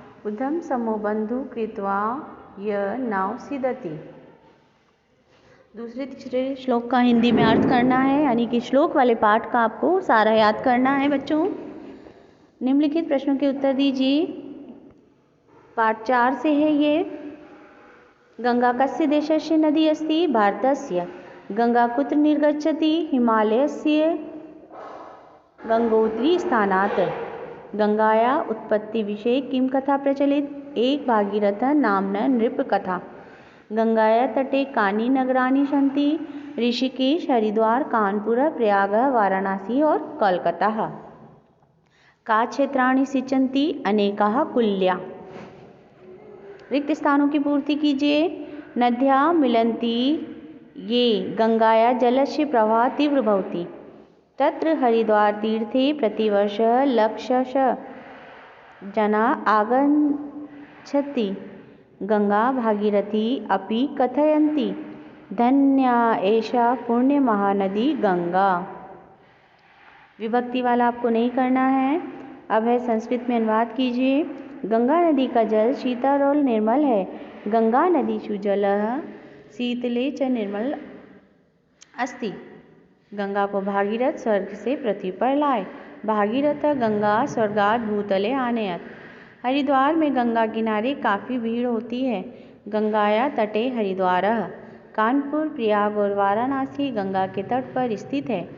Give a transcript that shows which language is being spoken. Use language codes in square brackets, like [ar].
[sa] उद्धम समो बंधु कृत्वा य नाव सिदति। [hi] दूसरे तीसरे श्लोक का हिंदी में अर्थ करना है, यानी कि श्लोक वाले पाठ का आपको सारा याद करना है बच्चों। निम्नलिखित प्रश्नों के उत्तर दीजिए। पाठ 4 से है ये। [sa] गंगा कस्य देशस्य नदी अस्ति भारतस्य। गंगा कुत्र निर्गच्छति हिमालयस्य गंगोत्री स्थानात्। गंगाया उत्पत्ति विषये किं कथा प्रचलित। एक भागीरथ नाम्ना नृप कथा। गंगाया तटे कानि नगराणि सन्ति ऋषिकेश हरिद्वार कानपुर प्रयाग वाराणसी और कोलकाता। का क्षेत्राणि सिंचन्ति अनेकाः कुल्या। [hi] रिक्त स्थानों की पूर्ति कीजिए। [sa] नद्याः मिलन्ति ये गंगाया जलस्य प्रवाहः तीव्र भवति। तत्र हरिद्वार तीर्थे प्रतिवर्ष लक्षशः जनाः आगच्छन्ति। गंगा भागीरथी अपि कथयन्ति धन्या एषा पुण्य महानदी गंगा। [hi] विभक्ति वाला आपको नहीं करना है। अब है संस्कृत में अनुवाद कीजिए। गंगा नदी का जल शीतल और निर्मल है। [sa] गंगा नदी सुजलः शीतले च निर्मल अस्ति। [hi] गंगा को भागीरथ स्वर्ग से पृथ्वी पर लाए। [sa] भागीरथ गंगा स्वर्गात् भूतले आनयत्। [hi] हरिद्वार में गंगा किनारे काफ़ी भीड़ होती है। [sa] गंगाया तटे हरिद्वारः। [hi] कानपुर प्रयाग और वाराणसी गंगा के तट पर स्थित है।